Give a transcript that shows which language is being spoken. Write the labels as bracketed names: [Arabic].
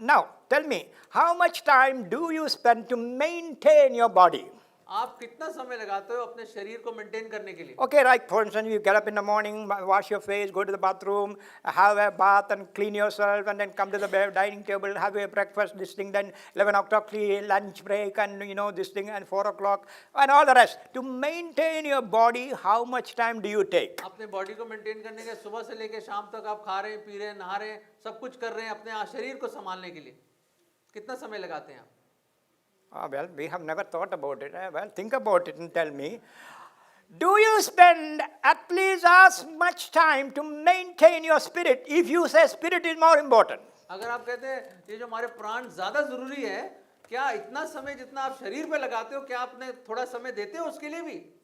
[English] Now, tell me, how much time do you spend to maintain your body? [Hindi] आप कितना समय लगाते हो अपने शरीर को मेंटेन करने के लिए? [English] Okay, like for instance, you get up in the morning, wash your face, go to the bathroom, have a bath and clean yourself, and then come to the dining table, have a breakfast, this thing, then 11 o'clock lunch break, and this thing, and 4 o'clock, and all the rest. To maintain your body, how much time do you take? [Hindi] अपने body को maintain करने के सुबह से लेकर शाम तक आप खा रहे हैं, पी रहे हैं, नहा रहे हैं, सब कुछ कर रहे हैं अपने शरीर को संभालने के लिए. कितना समय लगाते हैं आप? [English] Well, we have never thought about it. Well, think about it and tell me. Do you spend at least as much time to maintain your spirit if you say spirit is more important? [Hindi] अगर आप कहते हैं ये जो हमारे प्राण ज्यादा जरूरी है, क्या इतना समय जितना आप शरीर पे लगाते हो, क्या आपने थोड़ा समय देते हो उसके लिए भी?